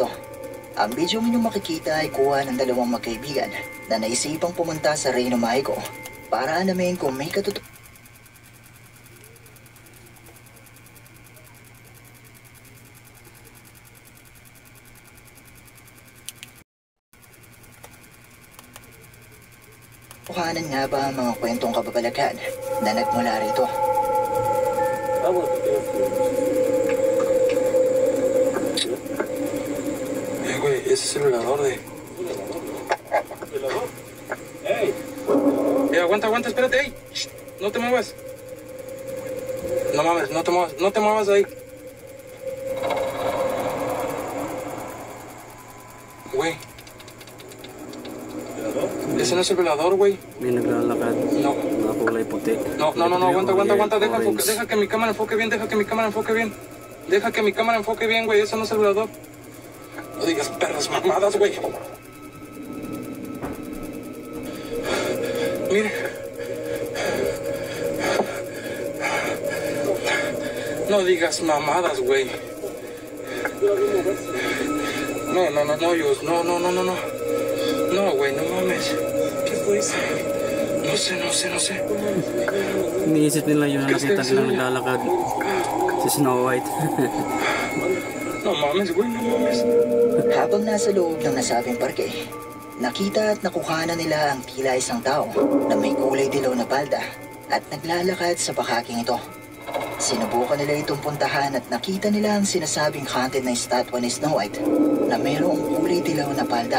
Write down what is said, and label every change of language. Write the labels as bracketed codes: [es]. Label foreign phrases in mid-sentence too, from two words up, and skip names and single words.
[tl] Ang video ninyong makikita ay kuha ng 2 magkaibigan na naisipang pumunta sa Reino Mágico para alamin kung may katotohanan nga ba ang mga kwentong kababalaghan na nagmula rito. [es] Güey, ese es el velador de... ¡Ey! Aguanta, espérate, ey. No te muevas. No mames, no te muevas ahí. Güey. Ese no es el velador, güey. [tl] May naglalakad. [es] No. [tl] Mga kulay puti. [es] No, aguanta. Deja que mi cámara enfoque bien, Deja que mi cámara enfoque bien, güey. Eso no es el velador. No digas perras mamadas, güey. Mire. No digas mamadas, güey. No, Yus. No. No, güey, no mames. ¿Qué fue eso? No sé. [tl] Iniisip nila yun na nakita silang naglalakad. Si Snow White. [es] No mames, güey, no mames. [tl] Habang nasa loob ng nasabing parke, nakita at nakuha na nila ang tila isang tao na may kulay dilaw na palda at naglalakad sa bakaking ito. Sinubukan nila itong puntahan at nakita nila ang sinasabing haunted na estatwa ni Snow White na mayroong kulay dilaw na palda.